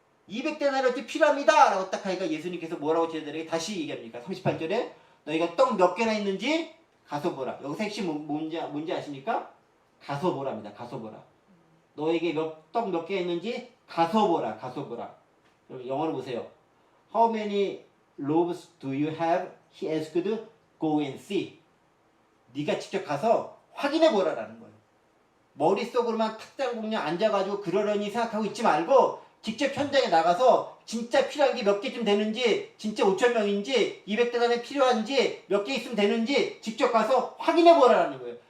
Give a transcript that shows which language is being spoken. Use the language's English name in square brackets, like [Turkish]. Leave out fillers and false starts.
[Korean] 200데나리어치 필요합니다 라고 딱 하니까 예수님께서 뭐라고 제자들에게 다시 얘기합니까? 38절에 너희가 떡 몇 개나 있는지 가서 보라. 여기서 핵심 뭔지 아십니까? 가서 보라입니다. 가서 보라. 너에게 떡 몇 개 있는지 가서 보라. 가서 보라. 영어로 보세요. [English] How many loaves do you have? He asked. Go and see. [Korean] 네가 직접 가서 확인해 보라라는 거예요. 머릿속으로만 탁장공략 앉아가지고 그러려니 생각하고 있지 말고 직접 현장에 나가서 진짜 필요한 게 몇 개쯤 되는지, 진짜 5,000명인지 200대단에 필요한지 몇 개 있으면 되는지 직접 가서 확인해 보라는 거예요.